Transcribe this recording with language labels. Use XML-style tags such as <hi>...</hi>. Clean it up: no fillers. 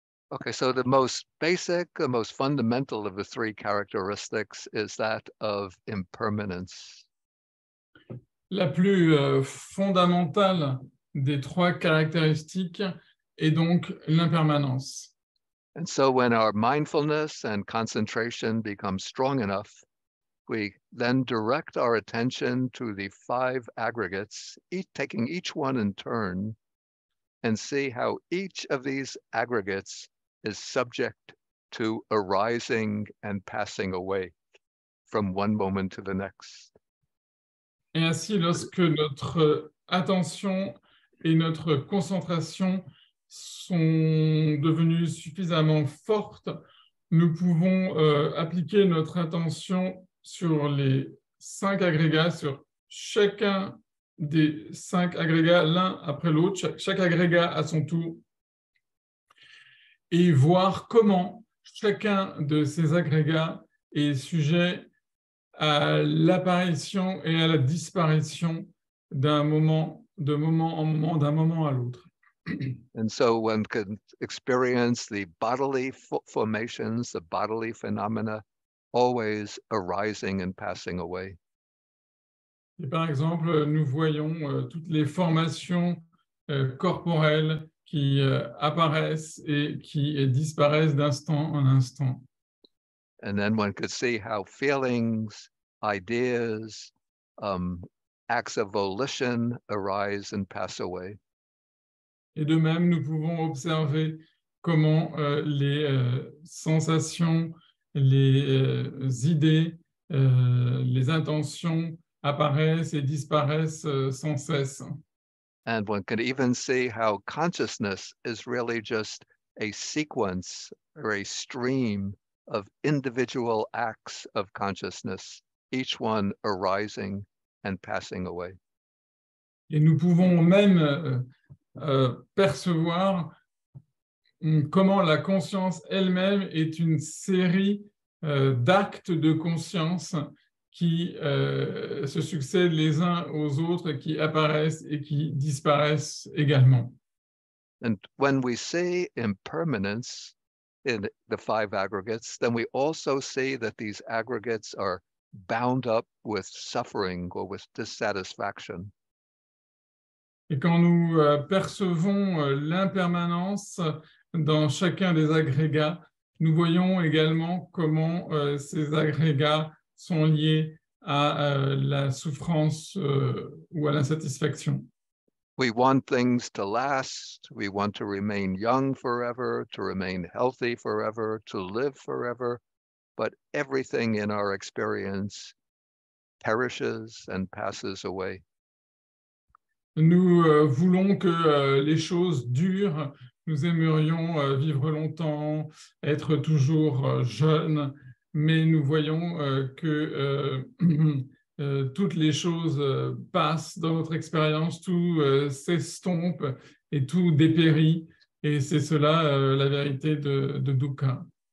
<en>Okay, so the most basic, the most fundamental of the three characteristics is that of impermanence.</en> <fr>La plus fondamentale des trois caractéristiques est donc l'impermanence.</fr> <en>And so when our mindfulness and concentration become strong enough, we then direct our attention to the five aggregates, taking each one in turn, and see how each of these aggregates is subject to arising and passing away from one moment to the next.</en> <fr>Et ainsi, lorsque notre attention et notre concentration sont devenues suffisamment fortes, nous pouvons appliquer notre attention sur les 5 agrégats, sur chacun des 5 agrégats l'un après l'autre, chaque agrégat à son tour, et voir comment chacun de ces agrégats est sujet à l'apparition et à la disparition d'un moment en moment, d'un moment à l'autre.</fr> <en>And so one can experience the bodily formations, the bodily phenomena, always arising and passing away.</en> <fr>Et par exemple, nous voyons toutes les formations corporelles qui apparaissent et qui disparaissent d'instant en instant.</fr> <en>And then one could see how feelings, ideas, acts of volition arise and pass away.</en> <fr>Et de même, nous pouvons observer comment les sensations, les idées, les intentions apparaissent et disparaissent sans cesse.</fr> <en>And one can even see how consciousness is really just a sequence or a stream of individual acts of consciousness, each one arising and passing away.</en> <fr>Et nous pouvons même percevoir comment la conscience elle-même est une série d'actes de conscience qui se succèdent les uns aux autres, qui apparaissent et qui disparaissent également.</fr> <en>And when we see impermanence in the 5 aggregates, then we also see that these aggregates are bound up with suffering or with dissatisfaction.</en> <fr>Et quand nous percevons l'impermanence dans chacun des agrégats, nous voyons également comment ces agrégats sont liés à la souffrance ou à l'insatisfaction.</fr> <en>We want things to last. We want to remain young forever, to remain healthy forever, to live forever. But everything in our experience perishes and passes away.</en> <fr>Nous voulons que les choses durent, nous aimerions vivre longtemps, être toujours jeunes, mais nous voyons que toutes les choses passent dans notre expérience, tout s'estompe et tout dépérit, et c'est cela la vérité de dukkha.</fr>